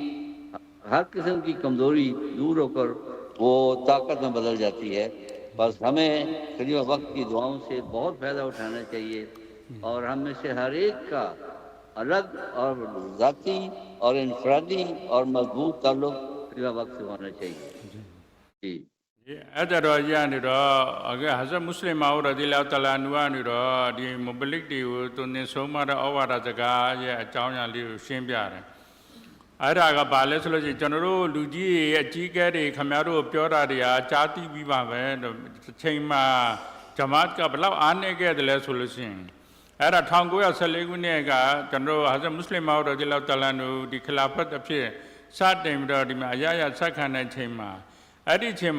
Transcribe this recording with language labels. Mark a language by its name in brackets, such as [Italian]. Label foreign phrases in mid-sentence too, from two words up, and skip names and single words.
[Urdu] ہر قسم کی کمزوری دور ہو کر وہ طاقت میں بدل جاتی ہے بس ہمیں خلیفہ وقت کی دعاؤں سے بہت فائدہ اٹھانا چاہیے اور ہم میں سے ہر ایک کا الگ اور ذاتی اور انفرادی اور مضبوط تعلق خلیفہ وقت سے ہونا چاہیے جی [Burmese] အဲ့ဒါတော့ရနေတော့အခုဟဇရတ်မွတ်စလင်မာဦးရဒီလာတလာနူကနေတော့ဒီမုဘလိကတွေကိုသူနေဆုံးမတဲ့ဩဝါဒစကား ရဲ့အကြောင်းအရာလေးကိုရှင်းပြတယ်အဲ့ဒါကဘာလဲဆိုလို့ရှိရင်ကျွန်တော်တို့လူကြီးရဲ့အကြီးအကဲတွေခင်ဗျားတို့ပြောတာတွေဟာကြားသိပြီးပါပဲတစ်ချိန်မှာဂျမာတ်ကဘလောက်အားနည်းခဲ့တယ်လဲဆိုလို့ရှိရင်အဲ့ဒါ1914ခုနှစ်ကကျွန်တော်တို့ဟဇရတ်မွတ်စလင်မာဦးရဒီလာတလာနူဒီခလာဖတ်အဖြစ်စတင်ပြီးတော့ဒီမှာအရာရာဆက်ခံတဲ့ချိန်မှာအဲ့ဒီချိန်